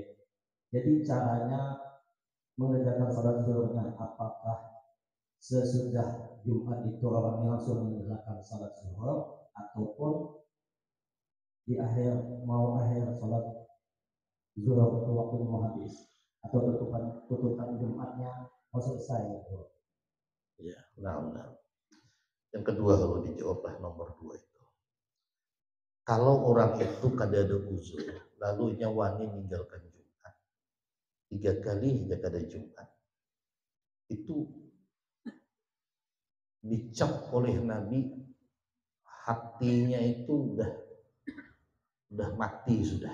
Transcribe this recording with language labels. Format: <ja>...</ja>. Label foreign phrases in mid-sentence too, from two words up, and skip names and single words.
<id>Jadi caranya mengerjakan sholat zuhurnya apakah sesudah Jumat itu orangnya langsung mengerjakan sholat zuhur ataupun di akhir sholat zuhur itu waktunya mau habis atau tuntutan Jumatnya mau selesai gitu. Ya, nah. Yang kedua kalau dijawablah nomor 2 itu.</id> <bjn>Kalau orang itu kada ada uzur, lalu nyawani meninggalkan Jumat 3 kali hingga kada Jumat, itu dicap oleh Nabi hatinya itu udah mati sudah.</bjn>